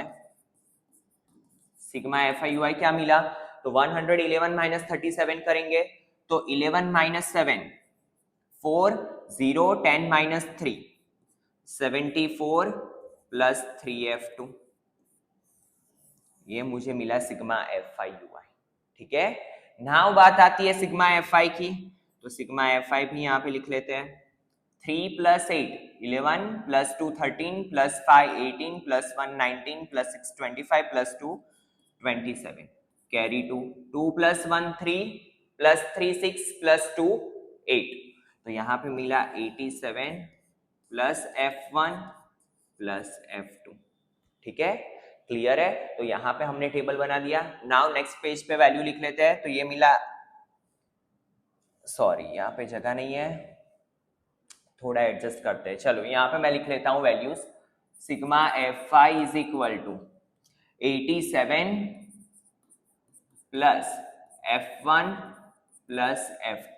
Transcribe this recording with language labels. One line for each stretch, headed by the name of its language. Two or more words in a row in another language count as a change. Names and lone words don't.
Hindi: सिग्मा FI/UI क्या मिला, तो 111 माइनस 37 करेंगे तो 11 माइनस 7 4 0 10 माइनस 3 74 प्लस 3f2. ये मुझे मिला सिग्मा FI/UI. ठीक है. नाउ बात आती है सिग्मा FI की, तो सिग्मा FI भी यहां पे लिख लेते हैं.
English: 3 plus 8 11 plus 2 13 plus 5 18 plus 1 19 plus 6 25 plus 2 27, carry 2 2 plus 1 3 plus 3 6 plus 2 8.
Hindi: तो यहाँ पे मिला 87 plus f1 plus f2. ठीक है, क्लियर है. तो यहाँ पे हमने टेबल बना दिया.
English: now next page
Hindi: पे वैल्यू लिख लेते हैं. तो ये मिला, सॉरी यहाँ पे जगह नहीं है, थोड़ा एडजस्ट करते हैं. चलो यहाँ पे मैं लिख लेता हूं वैल्यूज.
English: sigma FI is equal to 87 plus f1 plus f2.